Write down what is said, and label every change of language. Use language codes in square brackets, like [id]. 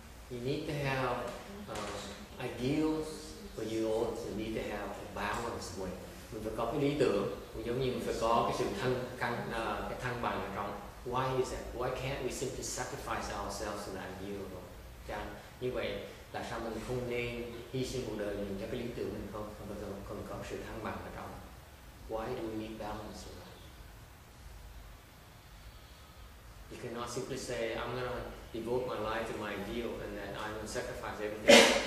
[en] You need to have ideals, but you also need to have a balanced way. [vi] Mình phải có cái lý tưởng, giống như mình phải có cái sự thăng bằng ở trong. [en] Why is that? Why can't we simply sacrifice ourselves to that ideal? [vi] Như vậy, tại sao mình không nên hy sinh cuộc đời mình cho cái lý tưởng mình không? Mà còn có sự thăng bằng ở trong. [en] Why do we need balance in life? You cannot simply say, I'm going to devote my life to my ideal and then I'm going to sacrifice everything.